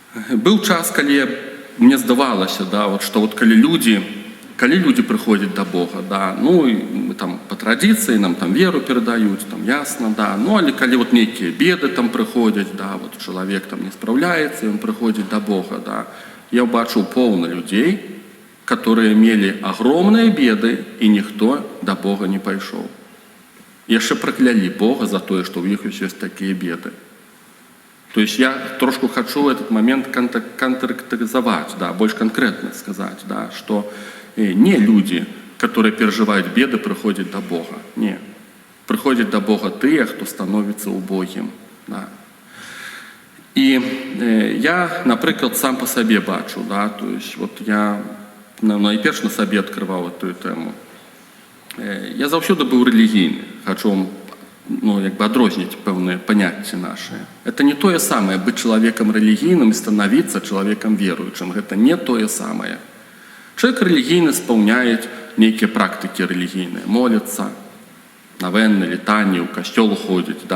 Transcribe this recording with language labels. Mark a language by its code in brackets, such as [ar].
[be] Быў час, калі мне здавалася, да, вот, што вот, калі людзі прыходзяць да Бога, да, ну, і там, па традыцыі нам там веру перадаюць, там, ясна, да, ну, але калі вот нейкія беды там прыходзяць, да, вот, чалавек там не спраўляецца, ён прыходзіць да Бога, да, я бачыў поўна людзей, которые мелі агромныя беды, і ніхто да Бога не пайшоў. Яшчэ праклялі Бога за тое, што ў іх ёсць такія беды. [ru] То есть я трошку хочу этот момент конкретизовать, да, больше конкретно сказать, да, что не люди, которые переживают беды, приходят до Бога. Не. Приходят до Бога те, кто становится убогим. Да. И я, например, сам по себе бачу, да, то есть вот я найперш на себе открывал эту тему. [be] Я заўсёды быў рэлігійны, хочу вам адрозніць пэўныя паняцці нашыя. Это не тое самае быць чалавекам рэлігійным і становіцца чалавекам веруючым. Гэта не тое самае. Чалавек рэлігійны спаўняе нейкія практыкі рэлігійныя, моліцца, навенны, літанні, ў касцёл ходзіць.